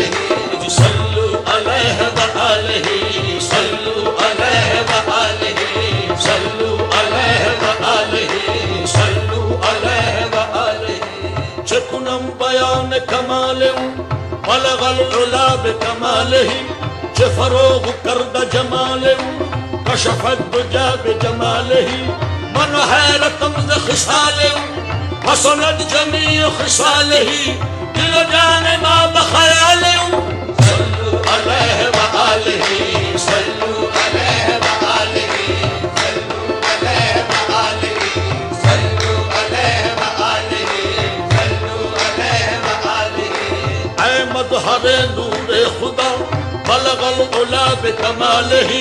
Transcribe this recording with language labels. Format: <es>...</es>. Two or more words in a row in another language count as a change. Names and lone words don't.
<ar>صلو علیہ وآلہ صلو علیہ وآلہ صلو علیہ وآلہ صلو علیہ وآلہ</ar> <fa>چکنم بیان کمال</fa> <ar>بلغ العلا بکمالہ</ar> <fa>فروغ کرد جمال</fa> <ar>کشف الدجا بجمالہ</ar> <fa>من حیرتم ز خصال حسنت</fa> <ar>جمیع خصالہ</ar> <fa>دل و جان ما بخیال صلو علیہ وآلہ صلو علیہ وآلہ صلو علیہ وآلہ صلو علیہ وآلہ صلو علیہ وآلہ اے مظہر نور خدا</fa> <ar>بلغ العلا بکمالہ</ar>